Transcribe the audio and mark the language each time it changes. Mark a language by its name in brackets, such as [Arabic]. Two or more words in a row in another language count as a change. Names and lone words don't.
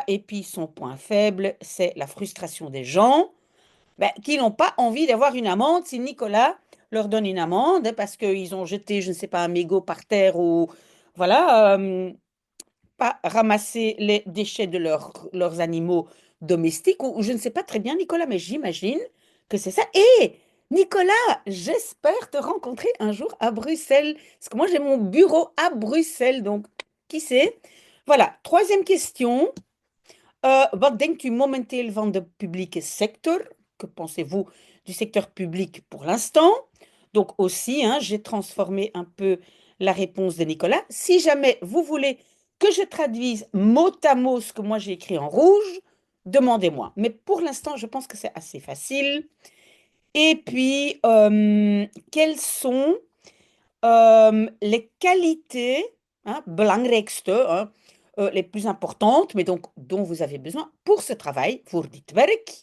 [French] Et puis, son point faible, c'est la frustration des gens ben, qui n'ont pas envie d'avoir une amende si Nicolas leur donne une amende hein, parce qu'ils ont jeté, je ne sais pas, un mégot par terre ou voilà, pas ramassé les déchets de leurs animaux domestiques ou je ne sais pas très bien, Nicolas, mais j'imagine que c'est ça. Et Nicolas, j'espère te rencontrer un jour à Bruxelles parce que moi j'ai mon bureau à Bruxelles, donc qui sait? Voilà, troisième question. [Dutch] Wat denkt u momenteel van de publieke sector? [French] Que pensez-vous du secteur public pour l'instant? Donc aussi, hein, j'ai transformé un peu la réponse de Nicolas. Si jamais vous voulez que je traduise mot à mot ce que moi j'ai écrit en rouge, demandez-moi. Mais pour l'instant, je pense que c'est assez facile. Et puis, quelles sont les qualités, hein, belangrijkste, hein, les plus importantes, mais donc dont vous avez besoin pour ce travail, pour [Dutch] dit werk.